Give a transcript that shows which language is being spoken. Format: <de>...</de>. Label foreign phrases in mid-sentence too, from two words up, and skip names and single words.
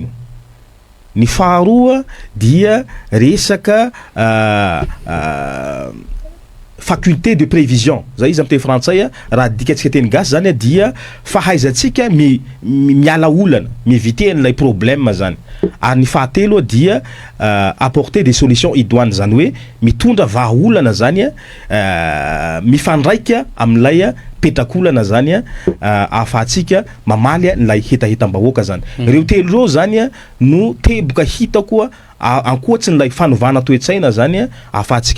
<mg>Ny faharoa dia resaka</mg> <fr>faculté de prévision</fr> <mg>zay izy am'teny frantsay raha dikatsika teny gasy zany dia fahaizantsika miala olana mieviter an'ilay problème zany ary ny fahatelo dia</mg> <fr>apporter des solutions idoines</fr> <mg>zany hoe mitondra vahaolana zany mifandraika amin'ilay petrakolana zany ahafahantsika mamaly n'ilay hetahetam-bahoaka zany reo telo reo zany no teboka hitako ankoatsin'ilay fanovana toe-tsaina zany ahafahantsika</mg>